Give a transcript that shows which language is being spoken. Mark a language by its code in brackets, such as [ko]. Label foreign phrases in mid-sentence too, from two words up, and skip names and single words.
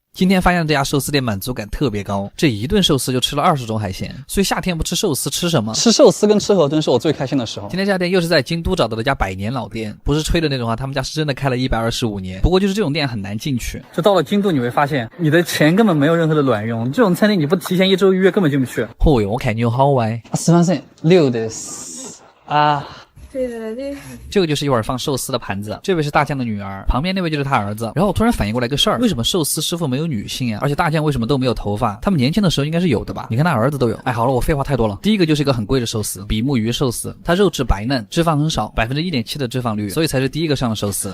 [zh] 今天发现这家寿司店满足感特别高，这一顿寿司就吃了20种海鲜，所以夏天不吃寿司吃什么？吃寿司跟吃河豚是我最开心的时候。今天这家店又是在京都找到的一家100年老店，不是吹的那种啊，他们家是真的开了125年。不过就是这种店很难进去，就到了京都你会发现，你的钱根本没有任何的卵用，这种餐厅你不提前1周预约根本进不去。哦哟，我看你有好歪。 [ja] すみません、6です。 [zh] 啊。这个就是一会儿放寿司的盘子，这位是大将的女儿，旁边那位就是他儿子。然后我突然反应过来个事儿，为什么寿司师傅没有女性啊？而且大将为什么都没有头发？他们年轻的时候应该是有的吧？你看他儿子都有。哎，好了，我废话太多了。第一个就是一个很贵的寿司，比目鱼寿司，它肉质白嫩，脂肪很少，1.7%的脂肪率，所以才是第一个上的寿司。